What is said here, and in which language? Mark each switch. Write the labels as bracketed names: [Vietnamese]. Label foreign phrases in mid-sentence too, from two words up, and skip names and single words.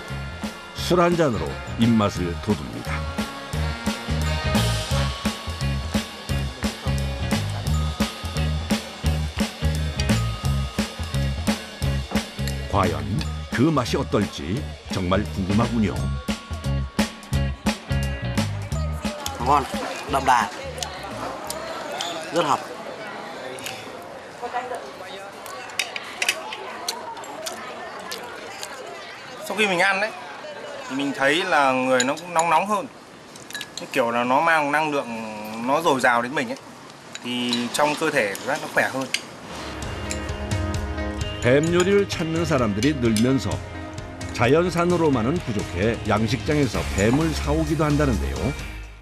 [Korean] 술 한 잔으로 입맛을 돋웁니다. 과연 그 맛이 어떨지 정말 궁금하군요. [Vietnamese] Ngon, đậm đà, rất hợp. Sau khi mình ăn đấy thì mình thấy là người nó cũng nóng hơn, cái kiểu là nó mang năng lượng nó dồi dào đến mình ấy, thì trong cơ thể nó khỏe hơn. [Korean] 뱀 요리를 찾는 사람들이 늘면서 자연산으로만은 부족해 양식장에서 뱀을 사오기도 한다는데요.